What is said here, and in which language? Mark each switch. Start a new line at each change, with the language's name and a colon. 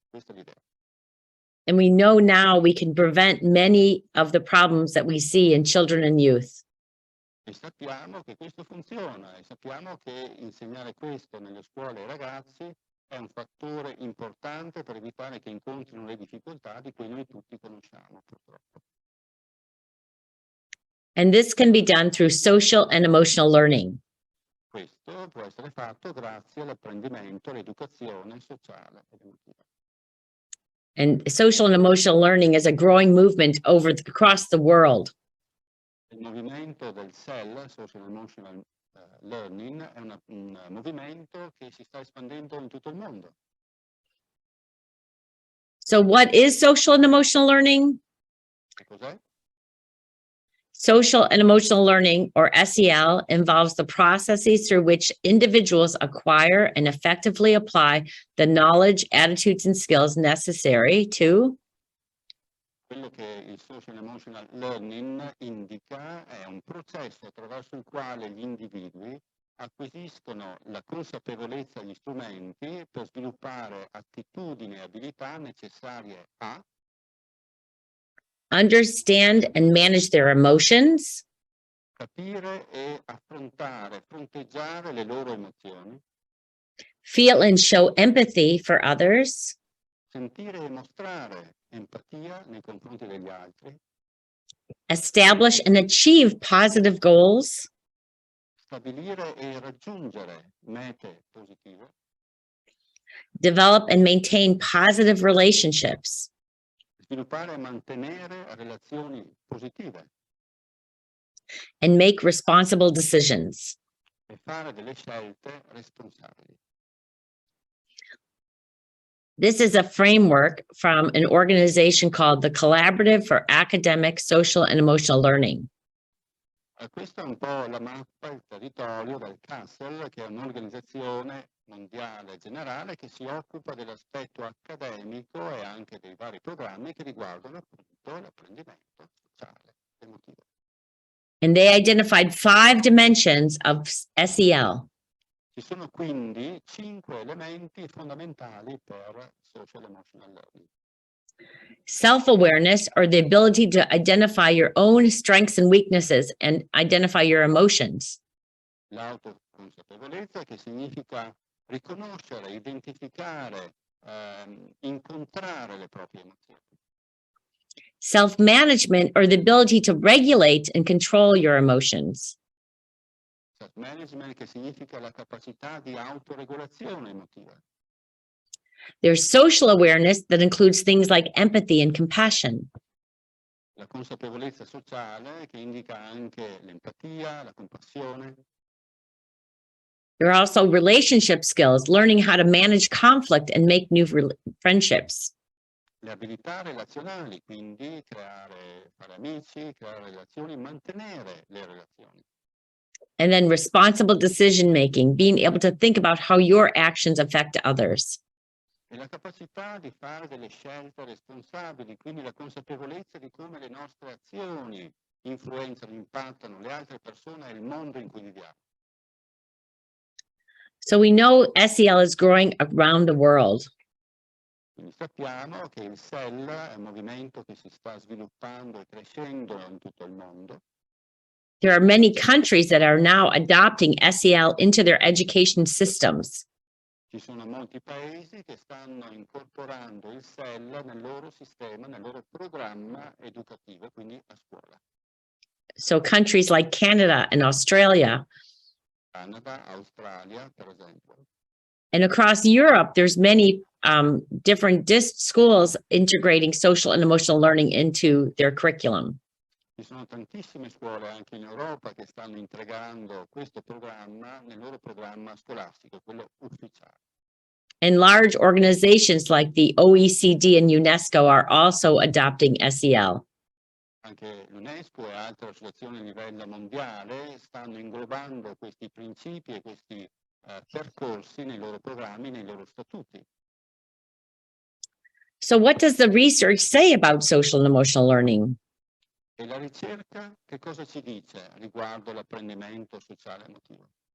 Italian: Questa è l'idea.
English: And we know now we can prevent many of the problems that we see in children and youth.
Italian: E sappiamo che questo funziona e sappiamo che insegnare questo nelle scuole ai ragazzi è un fattore importante per evitare che incontrino le difficoltà di cui noi tutti conosciamo, purtroppo.
English: And this can be done through social and emotional learning.
Italian: Questo può essere fatto grazie all'apprendimento, all'educazione sociale ed emotiva.
English: And social and emotional learning is a growing movement across the world.
Italian: Il movimento del SEL, Social Emotional Learning, è un movimento che si sta espandendo in tutto il mondo.
English: So what is social and emotional learning?
Italian: Che cos'è?
English: Social and emotional learning, or SEL, involves the processes through which individuals acquire and effectively apply the knowledge, attitudes, and skills necessary to
Italian: Quello che il Social Emotional Learning indica è un processo attraverso il quale gli individui acquisiscono la consapevolezza e gli strumenti per sviluppare attitudini e abilità necessarie a
English: understand and manage their emotions,
Italian: capire e affrontare, fronteggiare le loro emozioni,
English: feel and show empathy for others,
Italian: sentire e mostrare empatia nei confronti degli altri,
English: establish and achieve positive goals,
Italian: stabilire e raggiungere mete positive,
English: develop and maintain positive relationships,
Italian: sviluppare e mantenere relazioni positive
English: and make responsible decisions.
Italian: e fare delle scelte responsabili.
English: This is a framework from an organization called the Collaborative for Academic, Social, and Emotional Learning.
Italian: Questa è un po' la mappa, il territorio del CASEL, che è un'organizzazione mondiale generale che si occupa dell'aspetto accademico e anche dei vari programmi che riguardano appunto l'apprendimento sociale e emotivo.
English: And they identified 5 dimensions of SEL.
Italian: Ci sono quindi 5 elementi fondamentali per Social Emotional Learning.
English: Self-awareness, or the ability to identify your own strengths and weaknesses and identify your emotions.
Italian: L'autoconsapevolezza, che significa riconoscere, identificare, incontrare le proprie emozioni.
English: Self-management, or the ability to regulate and control your emotions.
Italian: Self-management, che significa la capacità di autoregolazione emotiva.
English: There's social awareness that includes things like empathy and compassion.
Italian: La consapevolezza sociale, che indica anche l'empatia, la compassione.
English: There are also relationship skills, learning how to manage conflict and make new friendships.
Italian: Le abilità relazionali, quindi fare amici, creare relazioni, mantenere le relazioni.
English: And then responsible decision-making, being able to think about how your actions affect others.
Italian: E la capacità di fare delle scelte responsabili, quindi la consapevolezza di come le nostre azioni influenzano, impattano le altre persone e il mondo in cui viviamo.
English: So we know SEL is growing around the world.
Italian: Quindi sappiamo che il SEL è un movimento che si sta sviluppando e crescendo in tutto il mondo.
English: There are many countries that are now adopting SEL into their education systems.
Italian: Ci sono molti paesi che stanno incorporando il SEL nel loro sistema, nel loro programma educativo, quindi a scuola.
English: So countries like Canada and Australia.
Italian: Canada, Australia, per esempio.
English: And across Europe, there's many different schools integrating social and emotional learning into their curriculum.
Italian: Ci sono tantissime scuole anche in Europa che stanno integrando questo programma nel loro programma scolastico, quello ufficiale.
English: And large organizations like the OECD and UNESCO are also adopting SEL.
Italian: Anche l'UNESCO e altre associazioni a livello mondiale stanno inglobando questi principi e questi percorsi nei loro programmi, nei loro statuti.
English: So what does the research say about social and emotional learning?
Italian: E la ricerca che cosa ci dice riguardo l'apprendimento sociale e emotivo?